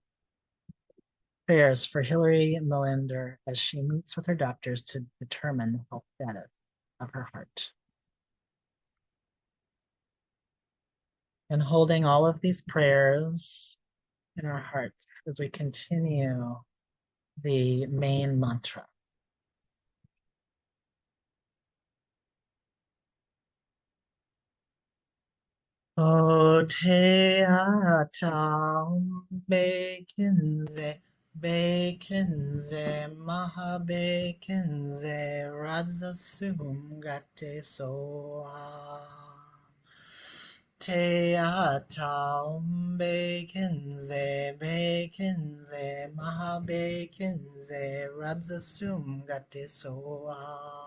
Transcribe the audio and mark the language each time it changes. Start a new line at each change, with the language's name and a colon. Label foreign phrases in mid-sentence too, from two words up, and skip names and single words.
English: Prayers for Hillary Melinder as she meets with her doctors to determine the health status of her heart. And holding all of these prayers in our hearts as we continue the main mantra.
Sanskrit: O te ata bekinze, bekinze, maha bekinze, radza sum gate soa. Te ata bekinze, bekinze, maha bekinze, radza sum gate soa.